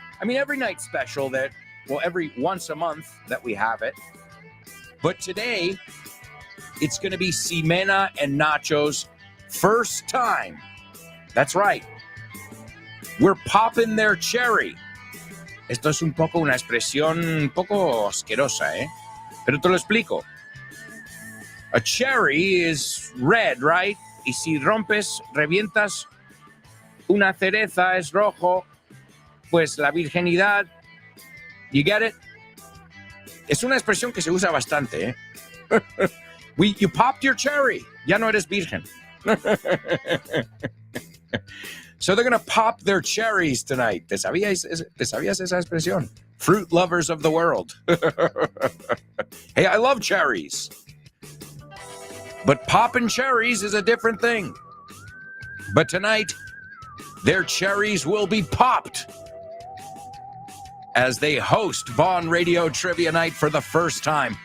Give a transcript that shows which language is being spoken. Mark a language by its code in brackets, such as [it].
[en] I mean, every night's special every once a month that we have it. But today, it's going to be Ximena and Nacho's first time. That's right. We're popping their cherry. [es] Esto es un poco una expresión un poco asquerosa, ¿eh? Pero te lo explico. [en] A cherry is red, right? [es] Y si rompes, revientas una cereza es rojo, pues la virginidad. [en] You get it? [es] Es una expresión que se usa bastante, ¿eh? [en] You popped your cherry. [es] Ya no eres virgen. [en] So they're going to pop their cherries tonight. [es] ¿Te sabías esa expresión? [en] Fruit lovers of the world. Hey, I love cherries. But popping cherries is a different thing. But tonight, their cherries will be popped as they host Vaughn Radio Trivia Night for the first time.